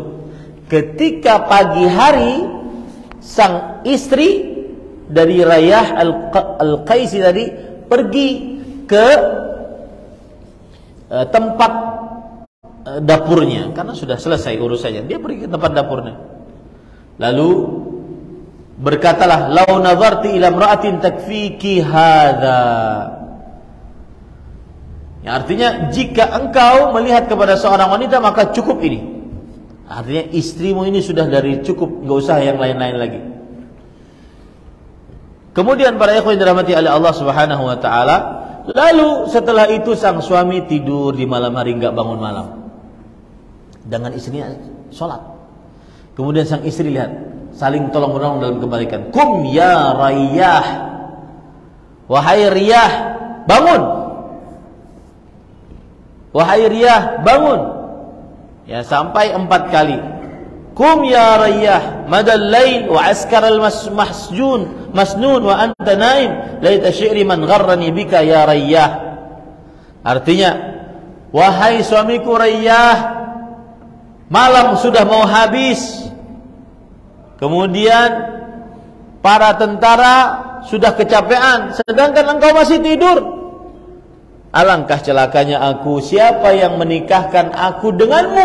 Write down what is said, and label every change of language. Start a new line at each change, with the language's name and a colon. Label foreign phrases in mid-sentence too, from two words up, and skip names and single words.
Indonesian: Ketika pagi hari sang istri dari Riyah Al-Qaisi tadi pergi ke tempat dapurnya karena sudah selesai urusannya. Dia pergi ke tempat dapurnya. Lalu berkatalah,
Arabic: "لو نظرت إلى امرأة تكفيك هذه."
Indonesian: Yang artinya jika engkau melihat kepada seorang wanita maka cukup ini. Artinya istrimu ini sudah dari cukup, enggak usah yang lain-lain lagi. Kemudian para ikhwan dirahmati oleh Allah
Arabic: سبحانه وتعالى,
Indonesian: lalu setelah itu sang suami tidur di malam hari enggak bangun malam. Dengan istrinya sholat. Kemudian sang istri lihat, saling tolong menolong dalam kebaikan.
Arabic: "قم يا رياح."
Indonesian: Wahai Riyah, bangun. Wahai Riyah, bangun. Ya, sampai 4 kali.
Arabic: "قم يا رياح مضى الليل وعسكر المسجون مسنون وأنت نائم ليت شعري من غرني بك يا رياح."
Indonesian: Artinya, wahai suamiku Riyah, malam sudah mau habis. Kemudian para tentara sudah kecapean, sedangkan engkau masih tidur. Alangkah celakanya aku, siapa yang menikahkan aku denganmu?